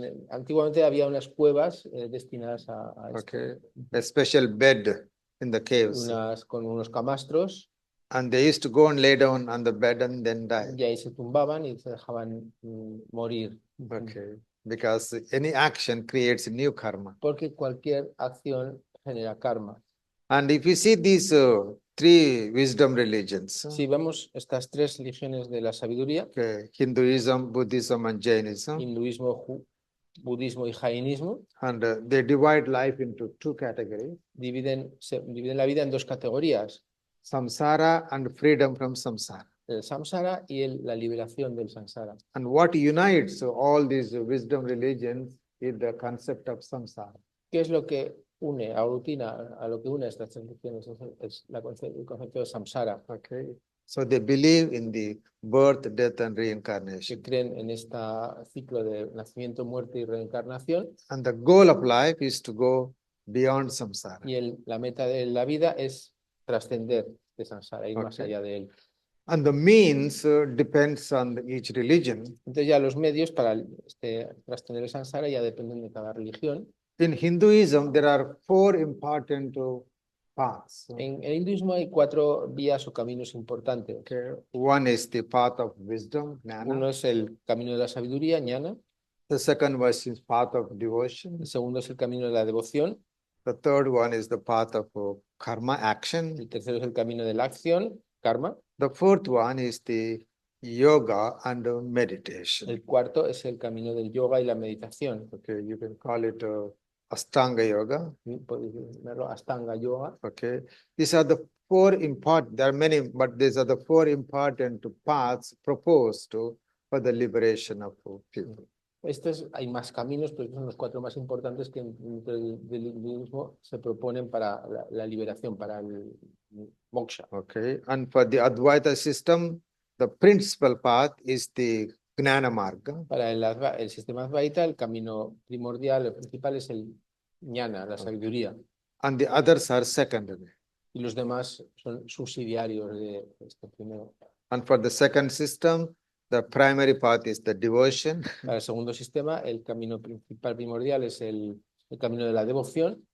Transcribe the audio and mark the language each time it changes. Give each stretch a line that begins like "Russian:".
Spanish: Antiguamente había unas cuevas destinadas a
English: Okay, a special bed in the caves.
Spanish: con unos camastros.
English: And they used to go and lay down on the bed and then die.
Spanish: Y ahí se tumbaban y se dejaban morir.
English: Okay, because any action creates new karma.
Spanish: Porque cualquier acción genera karma.
English: And if you see these three wisdom religions,
Spanish: Si vemos estas tres religiones de la sabiduría,
English: okay, Hinduism, Buddhism, and Jainism,
Spanish: hinduismo, budismo y jainismo,
English: and they divide life into two categories:
Spanish: dividen la vida en dos categorías:
English: samsara and freedom from samsara.
Spanish: el samsara y la liberación del samsara.
English: And what unites all these wisdom religions is the concept of samsara.
Spanish: ¿Qué es lo que une, aglutina a lo que une estas tres religiones? Es el concepto de samsara.
English: Okay, so they believe in the birth, death, and reincarnation.
Spanish: Que creen en este ciclo de nacimiento, muerte y reencarnación.
English: And the goal of life is to go beyond samsara.
Spanish: Y la meta de la vida es trascender de samsara, ir más Okay. allá de él.
English: And the means depends on each religion.
Spanish: Entonces ya los medios para trascender el samsara ya dependen de cada religión.
English: In Hinduism, there are 4 important paths.
Spanish: En el hinduismo hay 4 vías o caminos importantes. Okay.
English: One is the path of wisdom,
Spanish: Uno
Sanskrit: jnana.
Spanish: es el camino de la sabiduría, jnana.
English: The second one is path of devotion.
Spanish: El segundo es el camino de la devoción.
English: The third one is the path of karma, action.
Spanish: El tercero es el camino de la acción, karma.
English: The fourth one is the yoga and meditation.
Spanish: El cuarto es el camino del yoga y la meditación.
English: Okay, you can call it Ashtanga yoga.
Spanish: Podéis llamarlo Ashtanga yoga.
English: Okay, these are the 4 important. There are many, but these are the 4 important paths proposed for the liberation of people.
Spanish: Hay más caminos, pero estos son los 4 más importantes que dentro del hinduismo se proponen para la liberación, para el moksha.
English: Okay, and for the Advaita system, the principal path is the Gnana Marga.
Spanish: Para el sistema Advaita, el camino primordial, el principal es el jnana, la sabiduría.
English: And the others are secondary.
Spanish: Y los demás son subsidiarios de este primero.
English: And for the second system, the primary path is the devotion.
Spanish: Para el segundo sistema, el camino principal primordial es el camino de la devoción.